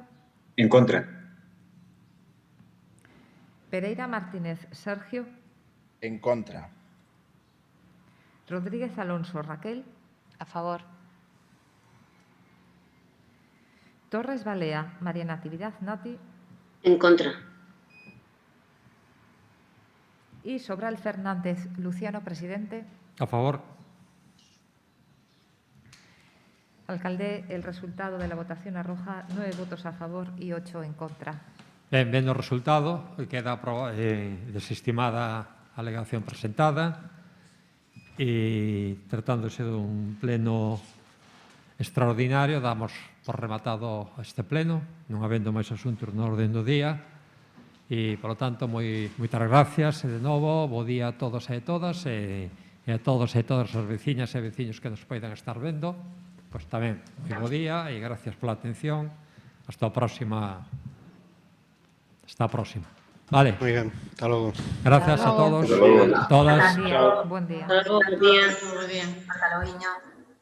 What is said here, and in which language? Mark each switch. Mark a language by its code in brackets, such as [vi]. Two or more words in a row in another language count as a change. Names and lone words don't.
[es] En contra. Pereira Martínez Sergio. En contra. Rodríguez Alonso Raquel. A favor. Torres Balea María Natividad Nati. En contra. Y Sobral Fernández Luciano Presidente. A favor. Alcalde, el resultado de la votación arroja 9 votos a favor y 8 en contra. [gl] Ben, vendo o resultado, queda desestimada a alegación presentada e tratándose dun pleno extraordinario, damos por rematado este pleno, non habendo máis asuntos no orden do día e, polo tanto, moitas gracias e de novo, bo día a todos e a todas e a todos e todas as veciñas e veciños que nos poidan estar vendo, pois tamén, moi bo día e gracias pola atención. Hasta a próxima. Hasta a próxima. Vale. [es] Muy bien, hasta luego. Gracias a todos, todas. Buen día. Hasta luego, buen día. Hasta luego, niño.